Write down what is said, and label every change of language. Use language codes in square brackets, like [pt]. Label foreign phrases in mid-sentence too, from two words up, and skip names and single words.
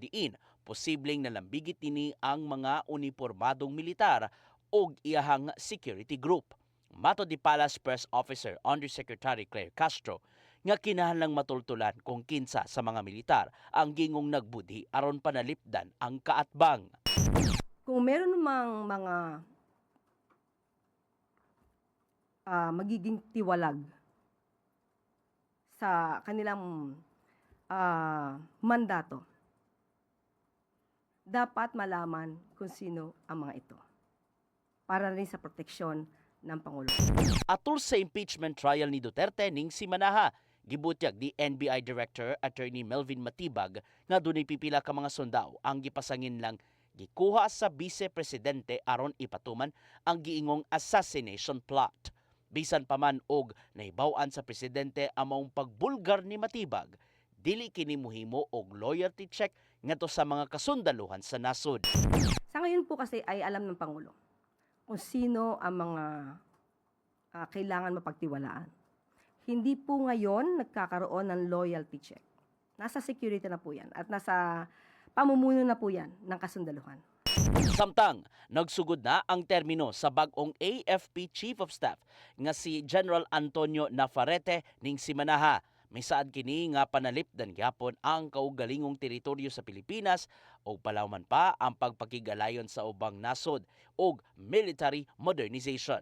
[ceb] diin posibleng nalambigit nini ang mga unipormadong militar o iyahang security group. Mato di [en] Palace Press Officer Undersecretary [ceb] Claire Castro nga kinahanglang matultulan kung kinsa sa mga militar ang gingong nagbudi aron panalipdan ang kaatbang. [tl] Kung meron namang mga magiging tiwalag sa kanilang mandato, dapat malaman kung sino ang mga ito para rin sa proteksyon ng Pangulo. [ceb] Atul sa [en] impeachment trial [ceb] ni Duterte ning si Manaha, gibutyag di NBI Director Attorney Melvin Matibag nga dunay pipila ka mga sundao ang gipasangin lang gikuha sa Vice Presidente aron ipatuman ang giingong [en] assassination plot. [ceb] Bisan pa man og nahibaw-an sa presidente among pagbulgar ni Matibag, dili kini mohimo og [en] loyalty check [ceb] ngadto sa mga kasundaluhan sa nasod. [tl] Sa ngayon po kasi ay alam ng Pangulo kung sino ang mga kailangan mapagtiwalaan. Hindi po ngayon nagkakaroon ng [en] loyalty check. [tl] Nasa security na po yan at nasa Pamumuno na po yan ng kasundaluhan. [ceb] Samtang, nagsugod na ang termino sa bagong AFP [en] Chief of Staff [ceb] nga si General Antonio Navarrete ning simanaha. May saad kini nga panalipdan gyapon ang kaugalingong teritoryo sa Pilipinas o palawman pa ang pagpakigalayon sa ubang nasod ug [en] military modernization.